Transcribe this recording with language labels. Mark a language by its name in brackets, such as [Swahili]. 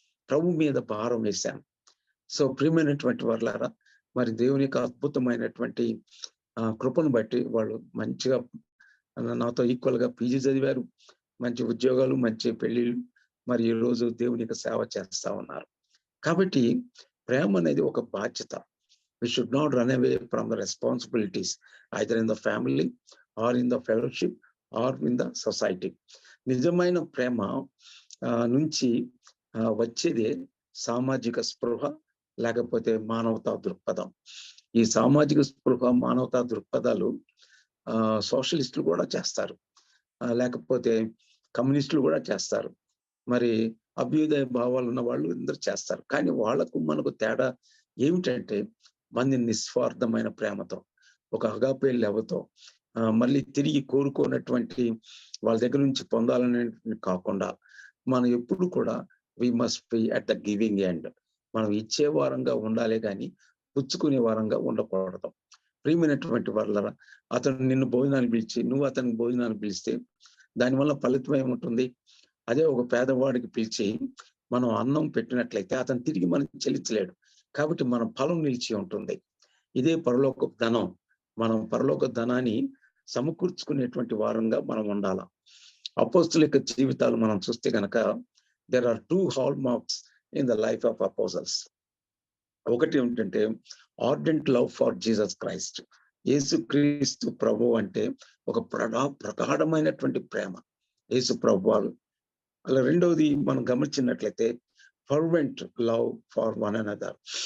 [Telugu] ప్రభు మీద భారం వేశాను. సో ప్రియమైనటువంటి వాళ్ళారా, మరి దేవుని యొక్క అద్భుతమైనటువంటి కృపను బట్టి వాళ్ళు మంచిగా నాతో ఈక్వల్ గా పీజీ చదివారు, మంచి ఉద్యోగాలు, మంచి పెళ్లిళ్ళు, మరి ఈ రోజు దేవుని యొక్క సేవ చేస్తా ఉన్నారు. కాబట్టి ప్రేమ అనేది ఒక బాధ్యత. [English] We should not run away from the responsibilities, either in the family or in the fellowship or in the society. [Telugu] నిజమైన ప్రేమ నుంచి వచ్చేదే సామాజిక స్పృహ, లేకపోతే మానవతా దృక్పథం. ఈ సామాజిక స్పృహ, మానవతా దృక్పథాలు సోషలిస్టులు కూడా చేస్తారు, లేకపోతే కమ్యూనిస్టులు కూడా చేస్తారు, మరి అభ్యుదయ భావాలు ఉన్న వాళ్ళు అందరూ చేస్తారు. కానీ వాళ్లకు మనకు తేడా ఏమిటంటే, మంది నిస్వార్థమైన ప్రేమతో, ఒక అగాపే లెవతో, మళ్ళీ తిరిగి కోరుకోనటువంటి వాళ్ళ దగ్గర నుంచి పొందాలనే కాకుండా, మనం ఎప్పుడు కూడా [English] We must be at the giving end. [Telugu] మనం ఇచ్చే వారంగా ఉండాలి కానీ పుచ్చుకునే వారంగా ఉండకూడదు. ప్రియమైనటువంటి వాళ్ళరా, అతను నిన్ను భోజనాన్ని పిలిచి నువ్వు అతనికి భోజనాన్ని పిలిస్తే దానివల్ల ఫలితం ఏముంటుంది? అదే ఒక పేదవాడికి పిలిచి మనం అన్నం పెట్టినట్లయితే అతను తిరిగి మనం చెల్లించలేడు. కాబట్టి మన ఫలం నిలిచి ఉంటుంది. ఇదే పరలోక ధనం. మనం పరలోక ధనాన్ని సమకూర్చుకునేటువంటి వారంగా మనం ఉండాలి. అపోస్తుల యొక్క జీవితాలు మనం చూస్తే గనక [English] there are 2 hallmarks in the life of apostles. [Telugu] ఒకటి ఏంటంటే [English] ardent love for Jesus Christ. [Telugu] యేసుక్రీస్తు ప్రభు అంటే ఒక ప్రగాఢమైనటువంటి ప్రేమ యేసు ప్రభువారు. అలా రెండవది మనం గమనించినట్లయితే [English] Fervent love for one another.